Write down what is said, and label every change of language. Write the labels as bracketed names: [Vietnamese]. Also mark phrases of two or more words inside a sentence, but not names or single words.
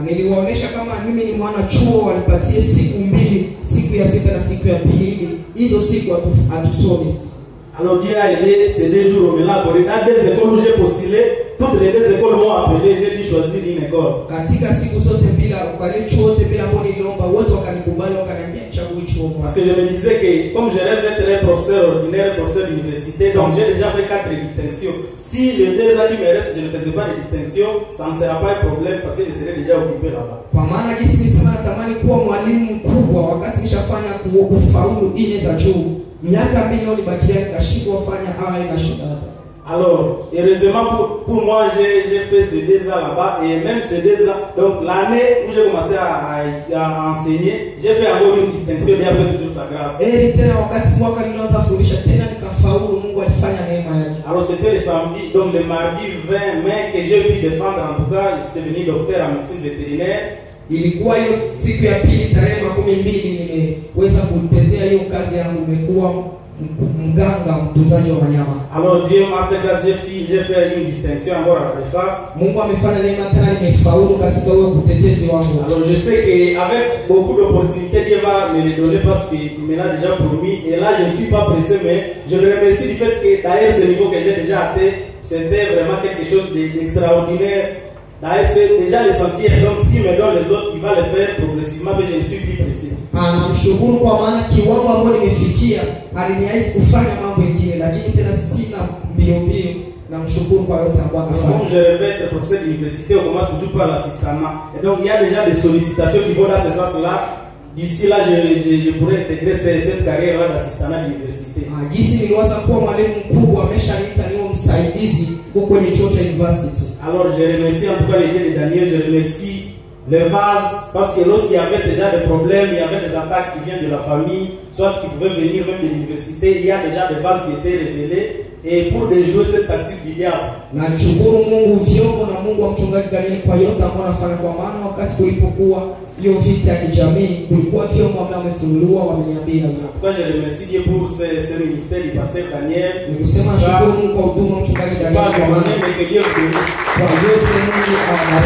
[French] Alors Dieu a aidé ces 2 jours au là dans 2 écoles où j'ai postulé, toutes les 2 écoles m'ont appelé, j'ai dû choisir une école. [Swahili] chuo [French] Parce [Swahili] mwake. [French] que je me disais que comme je rêve d'être un professeur ordinaire, professeur d'université, donc j'ai déjà fait 4 distinctions. Si les 2 ans qui me restent, je ne faisais pas de distinction, ça ne sera pas un problème parce que je serais déjà occupé là-bas. [Swahili] Kwa maana jinsi nilisema natamani kuwa mwalimu mkubwa wakati nishafanya kufaulu 4 za juu. Miaka 2 ndio nibakilia nikashindwa kufanya na shida. [French] Alors, heureusement pour moi, j'ai fait ces 2 ans là-bas et même ces 2 ans, donc l'année où j'ai commencé à enseigner, j'ai fait encore une distinction et après toute sa grâce. Alors c'était le samedi, donc le mardi 20 mai que j'ai pu défendre, en tout cas, je suis devenu docteur en médecine vétérinaire. [Swahili] Ilikuwa hiyo siku ya pili tarehe 12 nimeweza kutetea hiyo kazi yangu, nimekuwa mganga mtunzaji wa wanyama. [French] Alors Dieu m'a fait grâce, j'ai fait une distinction encore à la défense. [Swahili] Mungu amefanya neema tena nimefaulu katika huo kutetezi wangu. [French] Alors je sais que avec beaucoup d'opportunités Dieu va me les donner parce qu'il me l'a déjà promis et là je ne suis pas pressé, mais je le remercie du fait que d'ailleurs ce niveau que j'ai déjà atteint, c'était vraiment quelque chose d'extraordinaire. D'ailleurs c'est déjà l'essentiel, donc s'il me donne les autres, il va le faire progressivement, mais je ne suis plus pressé. [Swahili] Namshukuru kwa maana kiwango ambacho nimefikia aliniahidi kufanya mambo mengine, lakini tena sina mbio. Namshukuru kwa yote ambayo amefanya. [French] Comme je rêvais être professeur d'université, on commence toujours par l'assistanat. Et donc il y a déjà des sollicitations qui vont dans ce sens-là. D'ici là, je pourrais intégrer cette carrière-là d'assistanat d'université. [Swahili] Jinsi niliwaza kuwa mwalimu mkubwa ameshaniita niwe msaidizi huko kwenye chuo cha university. [French] Alors je remercie en tout cas les dieux de Daniel, je remercie les vases, parce que lorsqu'il y avait déjà des problèmes, il y avait des attaques qui viennent de la famille, soit qui pouvaient venir même de l'université, il y a déjà des vases qui étaient révélés, et pour déjouer cette tactique du diable. [Swahili] Nashukuru Mungu vyombo na Mungu wa mchungaji Daniel kwa yote ambayo anafanya, kwa maana wakati kulipokuwa hiyo vita ya kijamii kulikuwa vyombo ambao wamefunuliwa wameniambia. [French] En tout cas je remercie Dieu pour ce ministère du pasteur Daniel. [Swahili] Nikusema shukuru Mungu kwa huduma mchungaji Daniel kwa maana [French] que Dieu vous bénisse. [Swahili] Kwa yote Mungu